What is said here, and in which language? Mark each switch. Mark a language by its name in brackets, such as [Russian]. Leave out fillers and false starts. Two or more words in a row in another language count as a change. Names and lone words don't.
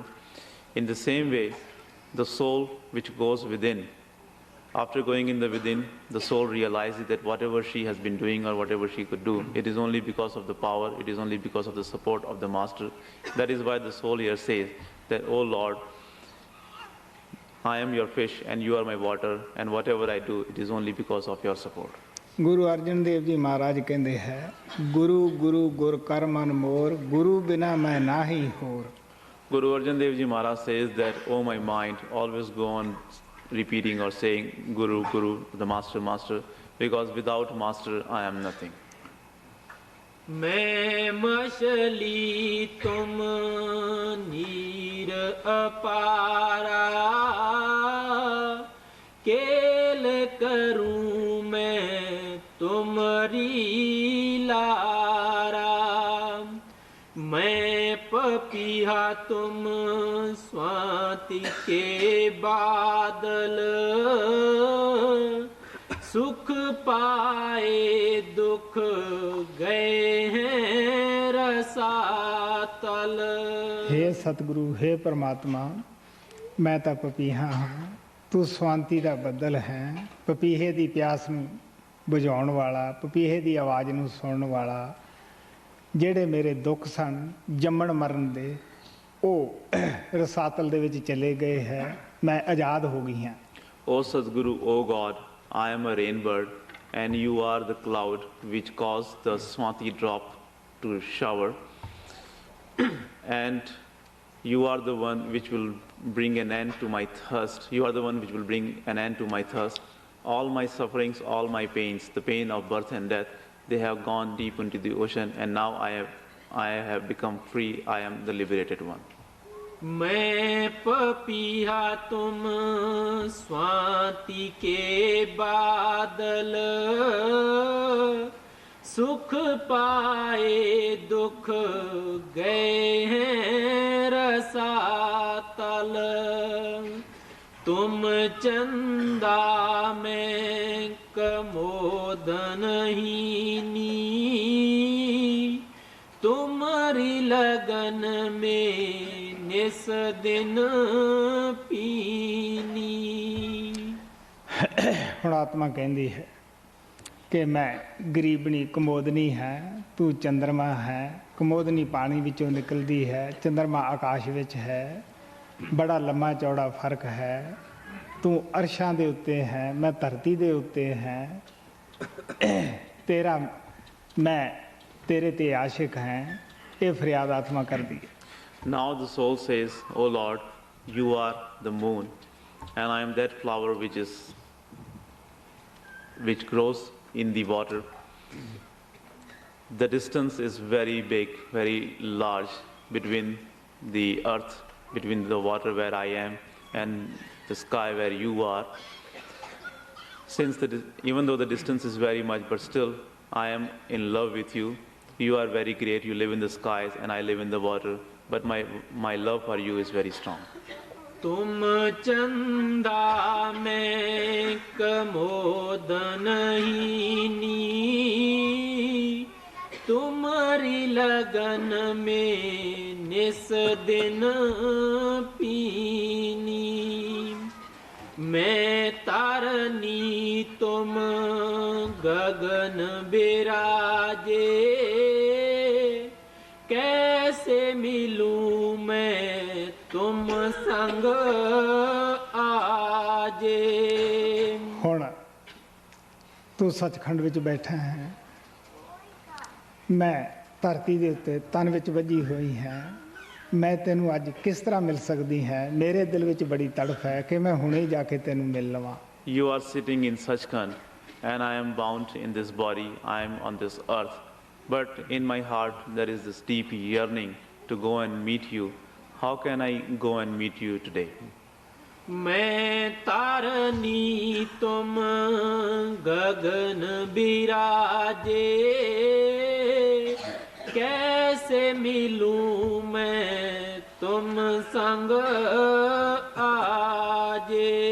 [English] In the same way, the soul which goes within, after going in the within, the soul realizes that whatever she has been doing or whatever she could do, it is only because of the power, it is only because of the support of the Master. That is why the soul here says that, "O Lord, I am your fish and you are my water, and whatever I do, it is only because of your support." [Punjabi] ਗੁਰੂ ਅਰਜਨ ਦੇਵ ਜੀ ਮਹਾਰਾਜ ਕਹਿੰਦੇ ਹੈ, ਗੁਰੂ ਗੁਰੂ ਗੁਰ ਕਰ ਮਨ ਮੋਰ, ਗੁਰੂ ਬਿਨਾ ਮੈਂ ਨਾਹੀ ਹੋਰ। [English] Guru Arjan Dev Ji Maharaj says that, "Oh my mind, always go on repeating or saying Guru, Guru, the Master, Master, because without Master I am nothing." [Hindi] मैं मछली तुम नीर अपारा, केल करूं मैं तुम्हारी लारा। मैं पपीहा तुम स्वाति के बादल, सुख पाए दुख गए हैं रसातल। हे सतगुरु, हे परमात्मा, [Punjabi] मैं ਤਾਂ ਪਪੀਹਾ ਹਾਂ, ਤੂੰ ਸਵਾਂਤੀ ਦਾ ਬੱਦਲ ਹੈ। ਪਪੀਹੇ ਦੀ ਪਿਆਸ ਨੂੰ ਬੁਝਾਉਣ ਵਾਲਾ, ਪਪੀਹੇ ਦੀ ਆਵਾਜ਼ ਨੂੰ ਸੁਣਨ ਵਾਲਾ। ਜਿਹੜੇ ਮੇਰੇ ਦੁੱਖ ਸਨ ਜੰਮਣ ਮਰਨ ਦੇ, ਉਹ ਰਸਾਤਲ ਦੇ ਵਿੱਚ ਚਲੇ ਗਏ ਹੈ। ਮੈਂ ਆਜ਼ਾਦ ਹੋ ਗਈ ਹਾਂ। [English] O Sadguru, O God, I am a rainbird and you are the cloud which caused the Swati drop to shower, and you are the one which will bring an end to my thirst. You are the one which will bring an end to my thirst. All my sufferings, all my pains, the pain of birth and death, they have gone deep into the ocean, and now I have become free. I am the liberated one. [Hindi] मैं पपीहा तुम स्वाति के बादल, सुख पाए दुख गए हैं रसातल। तुम चंदा में कमोदन हीनी, तुम्हारी लगन में निस दिन पीनी। [Punjabi] ਹੁਣ ਆਤਮਾ ਕਹਿੰਦੀ ਹੈ ਕਿ ਮੈਂ ਗਰੀਬਣੀ ਕਮੋਦਨੀ ਹੈ, ਤੂੰ ਚੰਦਰਮਾ ਹੈ। ਕਮੋਦਨੀ ਪਾਣੀ ਵਿੱਚੋਂ ਨਿਕਲਦੀ ਹੈ, ਚੰਦਰਮਾ ਆਕਾਸ਼ ਵਿੱਚ ਹੈ। ਬੜਾ ਲੰਮਾ ਚੌੜਾ ਫਰਕ ਹੈ। ਤੂੰ ਅਰਸ਼ਾਂ ਦੇ ਉੱਤੇ ਹੈ, ਮੈਂ ਧਰਤੀ ਦੇ ਉੱਤੇ ਹੈ। ਤੇਰਾ ਮੈਂ ਤੇਰੇ ਤੇ ਆਸ਼ਿਕ ਹੈ। ਇਹ ਫਰਿਆਦ ਆਤਮਾ ਕਰਦੀ ਹੈ। [English] Now the soul says, "O Lord, you are the moon, and I am that flower which grows in the water. The distance is very big, very large between the earth, between the water where I am and the sky where you are. Even though the distance is very much, but still I am in love with you. You are very great. You live in the skies and I live in the water. But my love for you is very strong. [Hindi] तुम चंदा में कमोद नहीं, तुम्हारी लगन में निस दिन पीनी। मैं तारनी तुम गगन बिराजे, कैसे मिलूं मैं तुम संग आजे। [Punjabi] ਹੁਣ ਤੂੰ ਸੱਚਖੰਡ ਵਿੱਚ ਬੈਠਾ ਹੈ, ਮੈਂ ਧਰਤੀ ਦੇ ਉੱਤੇ ਤਨ ਵਿੱਚ ਵੱਜੀ ਹੋਈ ਹਾਂ। ਮੈਂ ਤੈਨੂੰ ਅੱਜ ਕਿਸ ਤਰ੍ਹਾਂ ਮਿਲ ਸਕਦੀ ਹੈ? ਮੇਰੇ ਦਿਲ ਵਿੱਚ ਬੜੀ ਤੜਫ ਹੈ ਕਿ ਮੈਂ ਹੁਣੇ ਜਾ ਕੇ ਤੈਨੂੰ ਮਿਲ ਲਵਾਂ। [English] You are sitting in Sachkhand and I am bound in this body. I am on this earth. But in my heart there is this deep yearning to go and meet you. How can I go and meet you today? [Hindi] मैं तारनी तुम गगन बिराजे, कैसे मिलूं मैं तुम संग आजे।